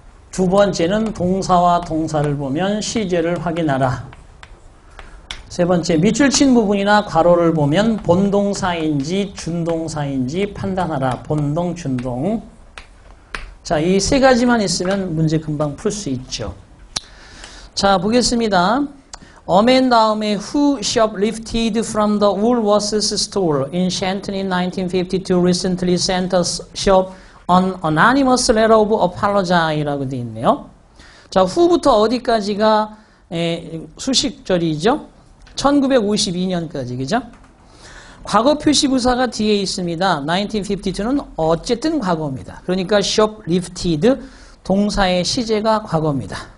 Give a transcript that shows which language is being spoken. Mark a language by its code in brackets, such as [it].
[ko] 두 번째는 동사와 동사를 보면 시제를 확인하라. 세 번째, 밑줄 친 부분이나 괄호를 보면 본동사인지 준동사인지 판단하라. 본동, 준동. 자, 이 세 가지만 있으면 문제 금방 풀 수 있죠. 자, 보겠습니다. [en] A man 다음에 who shoplifted from the Woolworths store in Shenton in 1952 recently sent a shop an anonymous letter of apology [ko] 라고 되어 있네요. 자, who부터 어디까지가 수식절이죠? 1952년까지, 그죠? 과거 표시 부사가 뒤에 있습니다. 1952는 어쨌든 과거입니다. 그러니까 shoplifted 동사의 시제가 과거입니다.